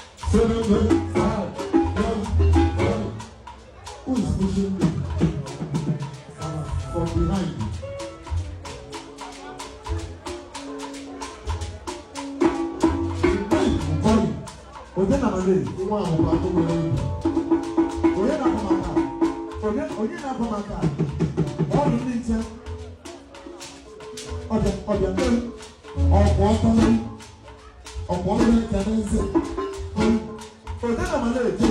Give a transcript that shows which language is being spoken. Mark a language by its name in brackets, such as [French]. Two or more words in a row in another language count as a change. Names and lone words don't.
[English] Seven, eight, five, one, one. Who is pushing me? From behind. [Igbo] Hey, Nkoyi. Onye na-amale? Nwa ahụ bụ akụ nwere ibu. Onye na-akpọ m aka? Onye, onye na-akpọ m aka? Ọ bụ ndị nche. Ọbịa, ọbịa, nne m. Ọkwọ ọtọ m. Ọkwọ ọtọ m ka n'eze. Onye na-amale?